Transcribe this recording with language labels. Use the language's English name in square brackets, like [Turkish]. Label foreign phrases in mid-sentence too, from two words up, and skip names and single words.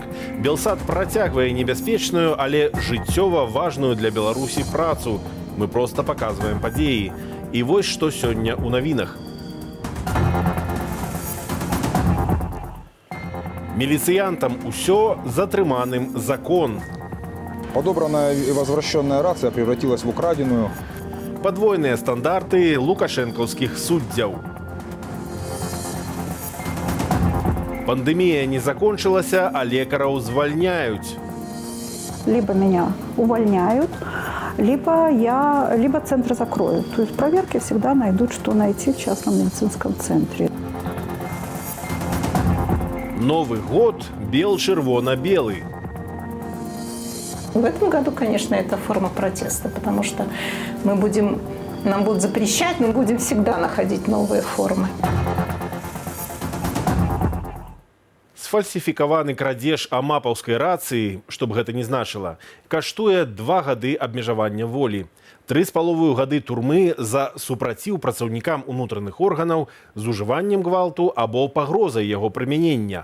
[Belarusian] Белсат працягвае небяспечную, але жыццёва важную для Беларусі працу. [Russian] Мы просто показываем [Belarusian] падзеі. І вось што сёння ў навінах. Милициянтам усё, затрыманым закон. [Russian] Подобранная и возвращенная рация превратилась в украденную. [Belarusian] Подвойныя стандарты лукашэнкаўскіх суддзяў. Пандемія не закончылася, а лекараў звальняюць. [Russian] Либо меня увольняют, либо центр закроют. То есть проверки всегда найдут, что найти в частном медицинском центре. Новый год бел-червоно-белый. В этом году, конечно, это форма протеста, потому что нам будут запрещать, мы будем всегда находить новые формы. [Belarusian] Сфальсіфікаваны крадзеж амапаўскай рацыі, што б гэта не значыла, каштуе 2 гады абмежавання волі. 3,5 гады турмы за супраціў працаўнікам унутраных органаў з ужываннем гвалту або пагрозай яго прымянення.